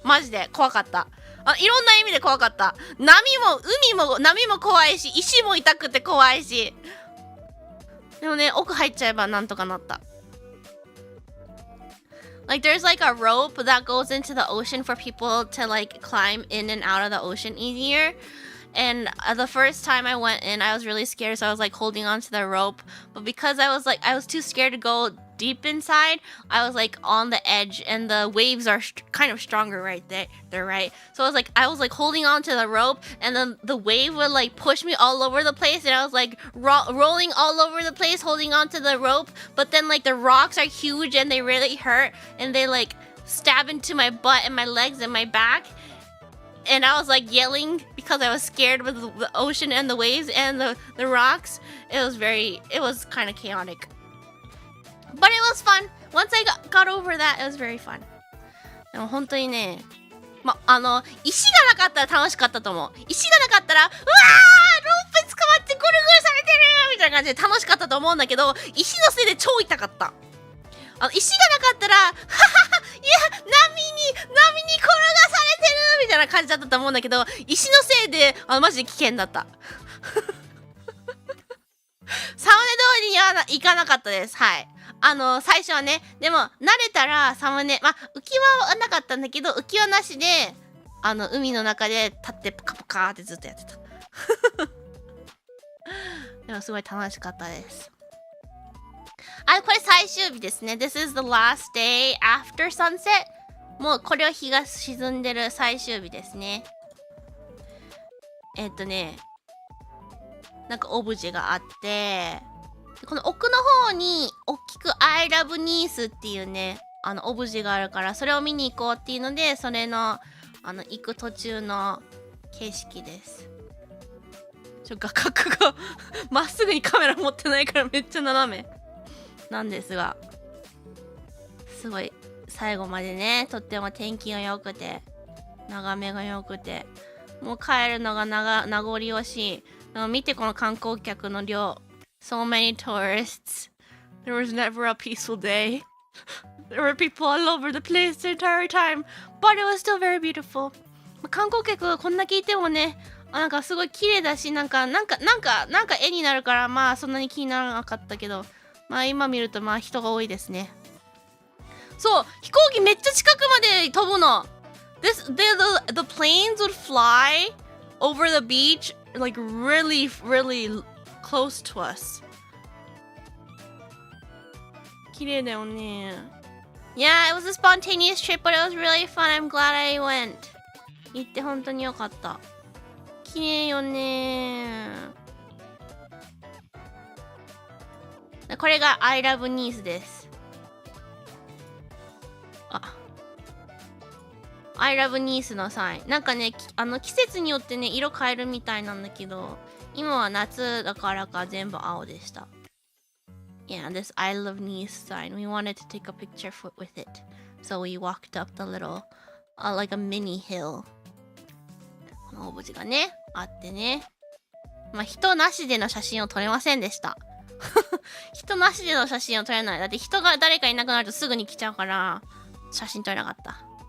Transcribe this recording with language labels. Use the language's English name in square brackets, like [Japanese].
[Japanese] マジで怖かった。いろんな意味で怖かった。波も怖いし、石も痛くて怖いし。でもね、奥入っちゃえばなんとかなった。 [English] Like there's like a rope that goes into the ocean for people to like climb in and out of the ocean easier. And the first time I went in, I was really scared, so I was like holding on to the rope. But because I was too scared to go deep inside, I was like on the edge, and the waves are kind of stronger right there, right? So I was like holding on to the rope, and then the wave would like push me all over the place, and I was like rolling all over the place, holding on to the rope. But then like the rocks are huge and they really hurt, and they like stab into my butt and my legs and my back. And I was like yelling because I was scared with the ocean and the waves and the rocks. It was kind of chaotic. But it was fun. Once I got over that, it was very fun. [Japanese] でも本当にね、石がなかったら楽しかったと思う。石がなかったら、うわー、ロープ捕まってぐるぐるされてるみたいな感じで楽しかったと思うんだけど、石のせいで超痛かった。石がなかったら、ははは、いや、波に転がされてるみたいな感じだったと思うんだけど、石のせいで、マジで危険だった。サムネ通りには行かなかったです。はい。最初はね、でも、慣れたらサムネ、浮き輪はなかったんだけど、浮き輪なしで、海の中で立ってプカプカってずっとやってた。でも、すごい楽しかったです。これ最終日ですね。 [English] This is the last day after sunset. [Japanese] もうこれは日が沈んでる最終日ですね。なんかオブジェがあって、この奥の方に大きく I love Nice っていうね、オブジェがあるから、それを見に行こうっていうので、それの、行く途中の景色です。画角がまっすぐにカメラ持ってないからめっちゃ斜めなんですが、すごい最後までね、とっても天気が良くて、眺めが良くて、もう帰るのが名残惜しい。見てこの観光客の量。 [English] So many tourists. There was never a peaceful day. There were people all over the place the entire time. But it was still very beautiful. [Japanese] 観光客こんだけいてもね、なんかすごい綺麗だし、なんか絵になるから、そんなに気にならなかったけど、今見ると人が多いですね。そう、飛行機めっちゃ近くまで飛ぶの。 [English] The planes would fly over the beach like really close to us. [Japanese] 綺麗だよね。 [English] Yeah, it was a spontaneous trip, but it was really fun. I'm glad I went. [Japanese] 行って本当によかった。綺麗よね。これが I love Nice です。 I love Nice のサイン。なんかね、季節によってね、色変えるみたいなんだけど、今は夏だからか全部青でした。 [English] Yeah, this I love Nice sign. We wanted to take a picture with it. So we walked up the little, like a mini hill. [Japanese] このオブジェがね、あってね。人なしでの写真を撮れませんでした。人なしでの写真を撮れない。だって人が誰かいなくなるとすぐに来ちゃうから、写真撮れなかった。